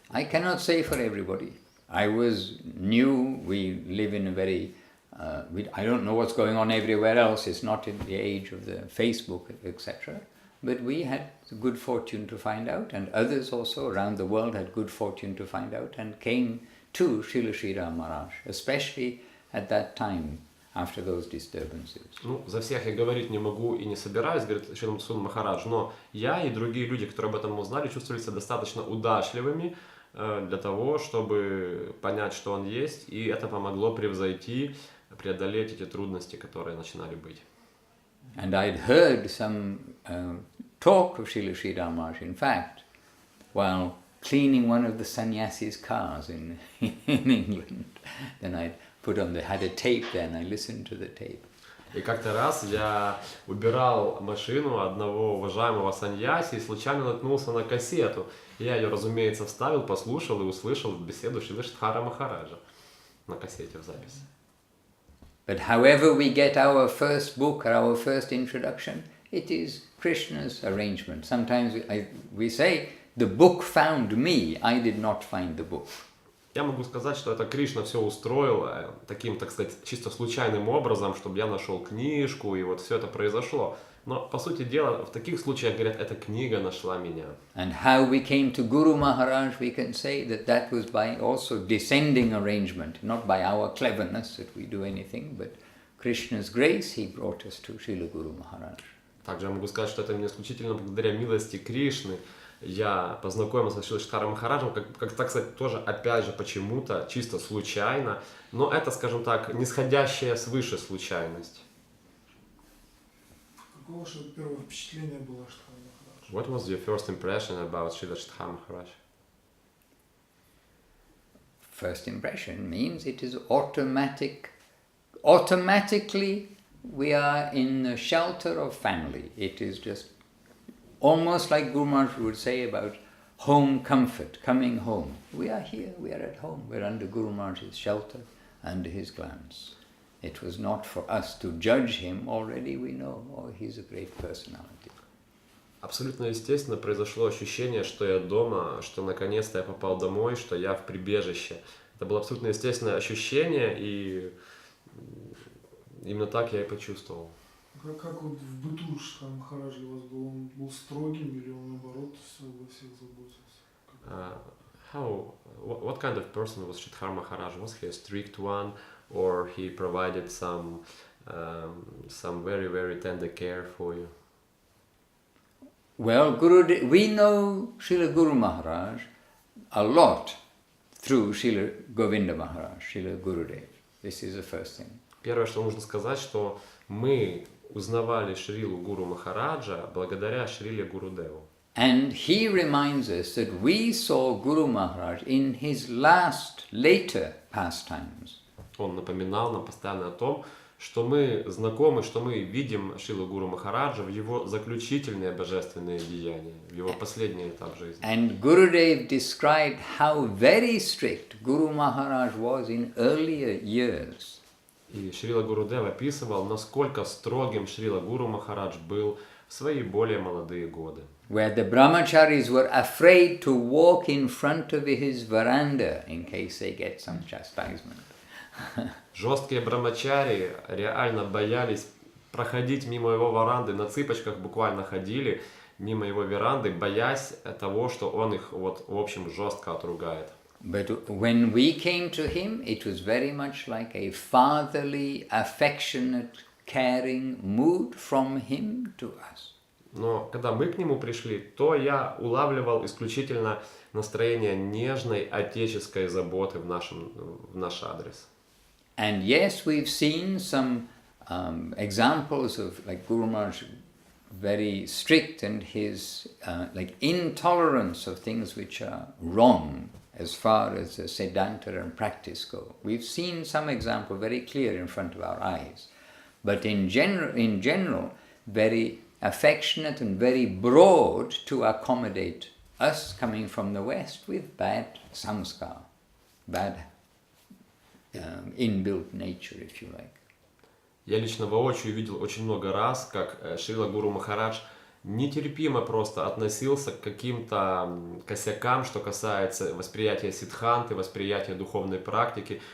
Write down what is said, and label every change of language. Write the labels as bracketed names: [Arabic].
[English] I cannot say for everybody. I was new, we live in a very, I don't know what's going on everywhere else, it's not in the age of the Facebook, etc. But we had the good fortune to find out, and others also around the world had good fortune to find out, and came to Srila Sridhar Maharaj, especially at that time, after those disturbances. [Russian] Ну, за всех я говорить не могу и не собираюсь, говорит Шрила Мадхусудан Махарадж, но я и другие люди, которые об этом узнали, чувствовали себя достаточно удачливыми для того, чтобы понять, что он есть, и это помогло преодолеть эти трудности, которые начинали быть. [English] And I'd heard some talk of Srila Sridhar Maharaj, in fact, while cleaning one of the sannyasi's cars in England. Then I had a tape there, and I listened to the tape. [Russian] И как-то раз я убирал машину одного уважаемого саньяси и случайно наткнулся на кассету. Я ее, разумеется, вставил, послушал и услышал беседу Шрилы Шридхара Махараджа на кассете в записи. [English] But however we get our first book or our first introduction, it is Krishna's arrangement. Sometimes we say, the book found me, I did not find the book. [Russian] Я могу сказать, что это Кришна все устроил таким, так сказать, чисто случайным образом, чтобы я нашел книжку, и вот все это произошло. Но, по сути дела, в таких случаях, говорят, эта книга нашла меня. [English] And how we came to Guru Maharaj, we can say that was by also descending arrangement, not by our cleverness that we do anything, but Krishna's grace, he brought us to Srila Guru Maharaj. [Russian] Также я могу сказать, что это не исключительно благодаря милости Кришны я познакомился с Шрилой Шридхаром Махараджем, как так сказать, тоже, опять же, почему-то, чисто случайно, но это, скажем так, нисходящая свыше случайность. Какое ваше первое впечатление было о Шридхаре Махарадже? [English] What was your first impression about Srila Shridhar Maharaj? First impression means it is automatically we are in the shelter of family. It is just almost like Guru Maharaj would say about home comfort, coming home. We are here, we are at home, we are under Guru Maharaj's shelter, under his glance. It was not for us to judge him, already we know, oh, he's a great personality. [Russian] Абсолютно естественно произошло ощущение, что я дома, что наконец-то я попал домой, что я в прибежище. Это было абсолютно естественное ощущение, и именно так я и почувствовал. Как вот в быту Шридхара Махараджа у вас был? Он был строгим или он наоборот обо всех заботился? [English] What kind of person was Shridhar Maharaj? Was he a strict one, or he provided some very, very tender care for you? Well, we know Srila Guru Maharaj a lot through Srila Govinda Maharaj, Srila Gurudev. This is the first thing. [Russian] Первое, что нужно сказать, что мы узнавали Шрилу Гуру Махараджа благодаря Шриле Гурудеву. [English] And he reminds us that we saw Guru Maharaj in his later pastimes. [Russian] Он напоминал нам постоянно о том, что мы знакомы, что мы видим Шрилу Гуру Махараджа в его заключительные божественные деяния, в его последний этап жизни. [English] And Gurudev described how very strict Guru Maharaj was in earlier years. [Russian] И Шрила Гурудев описывал, насколько строгим Шрила Гуру Махарадж был в свои более молодые годы. [English] Where the brahmacharis were afraid to walk in front of his veranda in case they get some chastisement. [Russian] Жесткие брамачари реально боялись проходить мимо его веранды, на цыпочках буквально ходили мимо его веранды, боясь того, что он их вот в общем жестко отругает. [English] But when we came to him, it was very much like a fatherly, affectionate, caring mood from him to us. [Russian] Но когда мы к нему пришли, то я улавливал исключительно настроение нежной отеческой заботы в наш адрес. [English] And yes, we've seen some examples of like Guru Maharaj very strict and his like intolerance of things which are wrong as far as the Siddhanta and practice go. We've seen some example very clear in front of our eyes. But in general, very affectionate and very broad to accommodate us coming from the West with bad samskar, bad inbuilt nature, if you like. [Russian] Я лично воочию видел очень много раз, как Шрила Гуру Махарадж нетерпимо просто относился к каким-то косякам, что касается восприятия сиддханты, восприятия духовной практики.